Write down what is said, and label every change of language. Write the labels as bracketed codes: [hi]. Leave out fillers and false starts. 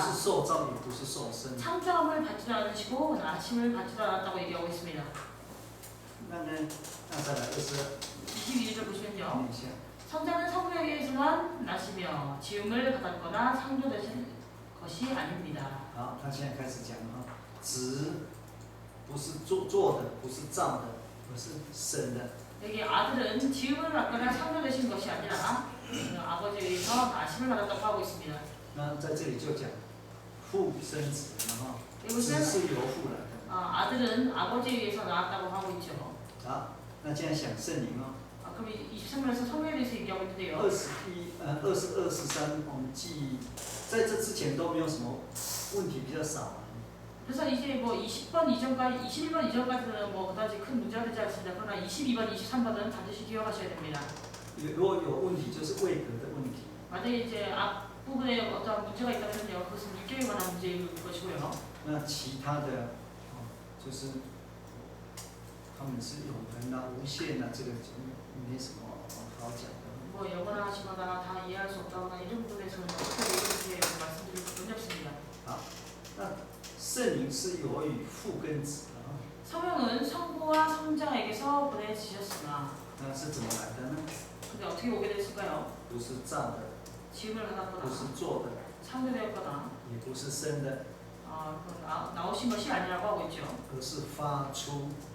[zh] 是受造，也不是受生。 [ko] 창조함을 받지도 않으시고 나심을 받지도 않았다고 얘기하고 있습니다. [zh] 那呢，那再来22 [ko] 22절 보시면요. [zh] 念一下。 [ko] 성자는 성부에게서만 나시며 지음을 받았거나 창조되신 것이 아닙니다. [zh] 好，他现在开始讲了哈，子不是做的，不是造的，而是生的。 [ko] 여기 아들은 지음을 받거나 창조되신 것이 아니라 아버지에 의해서 나심을 받았다고 하고 있습니다. [zh] 那在这里就讲父生子了哈，子 [ko] 이것은 [zh] 是由父来的。 [ko] 아들은 아버지에 의해서 나왔다고 하고 있죠. [zh] 好，那现在想圣灵哦。 [ko] 그럼 23절에서 성령에 대해서 얘기하고 있는데요. [zh] 22、23，我们记，在这之前都没有什么问题，比较少。 [ko] 그래서 이제 뭐 20번 이전까지, 21번 이전까지는 뭐 그다지 큰 문제가 되지 않습니다. 그러나 22번, 23번은 반드시 기억하셔야 됩니다. [zh] 如果有问题，就是位格的问题。 [ko] 만약에 이제 앞부분에 어떤 문제가 있다면요, 그것은 육교에 관한 문제일 것이고요. [zh] 那其他的，就是他们是永恒啊、无限啊，这个就没什么好讲的。 [ko] 뭐 영원하시거나 다 이해할 수 없다거나 이런 부분에서는 어떻게 이렇게 말씀드릴 부분이 없습니다. [zh] 好，那圣灵是由于父跟子啊， [ko] 성령은 성부와 성자에게서 보내지셨으나 [zh] 那是怎么来的呢？ [ko] 근데 어떻게 오게 됐을까요? [zh] 不是造的， [ko] 지음을 [zh] 不 [ko] 받았거나 [zh] 是做的， [ko] 창조되었거나 [zh] 也不是生的， [ko] 나오신 것이 아니라고 하고 있죠. [zh] 而是发出。